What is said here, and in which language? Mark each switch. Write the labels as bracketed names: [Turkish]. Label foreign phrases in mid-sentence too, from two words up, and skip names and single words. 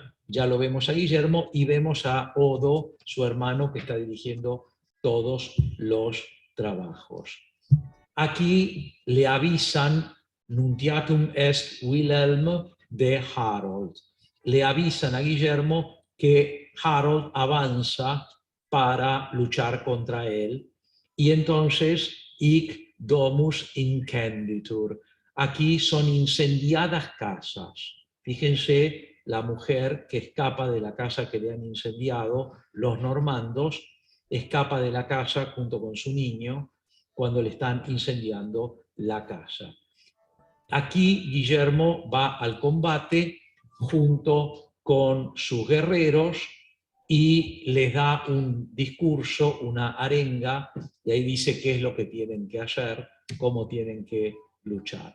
[Spanish] Ya lo vemos a Guillermo y vemos a Odo, su hermano, que está dirigiendo todos los trabajos. Aquí le avisan, [Latin] nuntiatum est Wilhelm de Harold. [Spanish] Le avisan a Guillermo que Harold avanza para luchar contra él y entonces [Latin] hic domus incenditur. [Spanish] Aquí son incendiadas casas. Fíjense la mujer que escapa de la casa que le han incendiado, los normandos, escapa de la casa junto con su niño cuando le están incendiando la casa. Aquí Guillermo va al combate junto con sus guerreros y les da un discurso, una arenga, y ahí dice qué es lo que tienen que hacer, cómo tienen que luchar.